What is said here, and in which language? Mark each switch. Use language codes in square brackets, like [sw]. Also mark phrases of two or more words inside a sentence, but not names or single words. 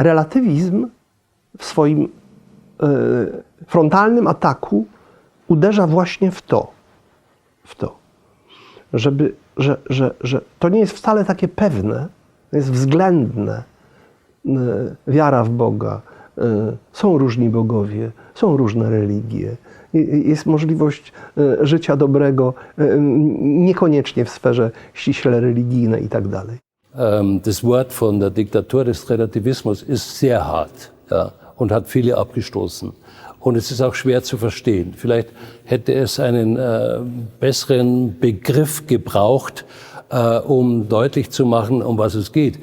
[pl] relatywizm w swoim frontalnym ataku uderza właśnie w to, że to nie jest wcale takie pewne, to jest względne. Wiara w Boga, są różni bogowie, są różne religie, jest możliwość życia dobrego, niekoniecznie w sferze ściśle religijnej i tak dalej. [de] Das Wort von der Diktatur des Relativismus ist sehr hart, ja, und hat viele abgestoßen. Und es ist auch schwer zu verstehen. Vielleicht hätte es einen besseren Begriff gebraucht, um deutlich zu machen, um was es geht.